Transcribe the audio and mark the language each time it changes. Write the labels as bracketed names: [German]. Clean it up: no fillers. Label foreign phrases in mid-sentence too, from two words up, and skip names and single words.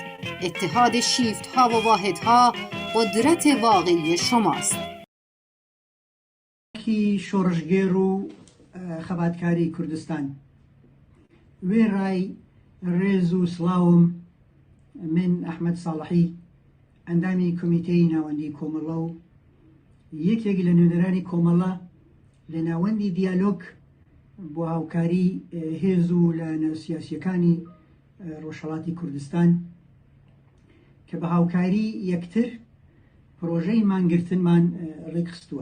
[Persian] اتحاد شیفت ها و واحد ها قدرت واقعی شماست. [Central Kurdish] کی شورشگیر و خباتکاری کردستان وی رای ریز و سلاوم من احمد صالحی اندامی کمیته ناوندی کۆمەڵە و یەکێک لە نوێنەرانی کۆمەڵە لە ناوەندی دیالۆگ بۆ هاوکاری هێز و لە ناوسیاسیەکانی ڕۆژهەڵاتی کوردستان کە بە هاوکاری یەکتر پرۆژەی مانگرتنمان ڕێکخستووە.